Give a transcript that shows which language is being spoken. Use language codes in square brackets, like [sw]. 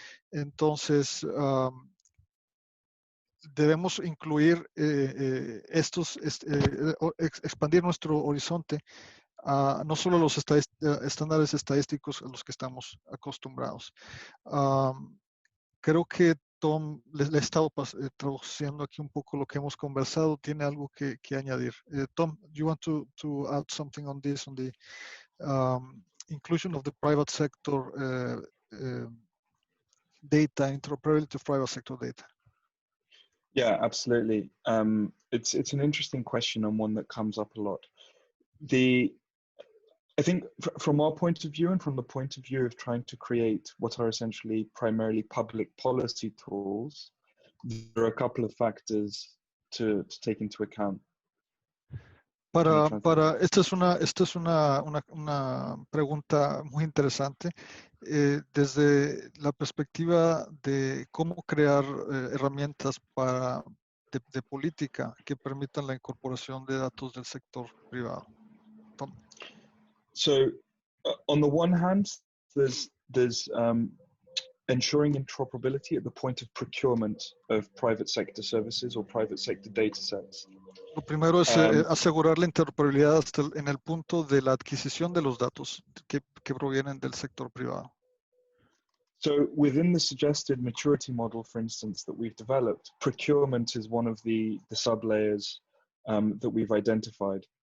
[es] Entonces, debemos incluir expandir nuestro horizonte a no solo los estándares estadísticos a los que estamos acostumbrados. Creo que Tom le he estado traduciendo aquí un poco lo que hemos conversado. ¿Tiene algo que añadir? [en] Tom, do you want to add something on this, on the inclusion of the private sector data, interoperability of private sector data? Yeah, absolutely. It's an interesting question and one that comes up a lot. I think from our point of view and from the point of view of trying to create what are essentially primarily public policy tools, there are a couple of factors to take into account. [es] Esta es una pregunta muy interesante desde la perspectiva de cómo crear herramientas de política que permitan la incorporación de datos del sector privado. Tom. [en] So, on the one hand, there's ensuring interoperability at the point of procurement of private sector services or private sector data sets. [es] Lo primero es asegurar la interoperabilidad en el punto de la adquisición de los datos que provienen del sector privado. [en] So within the suggested maturity model, for instance, that we've developed, procurement is one of the sub-layers that we've identified.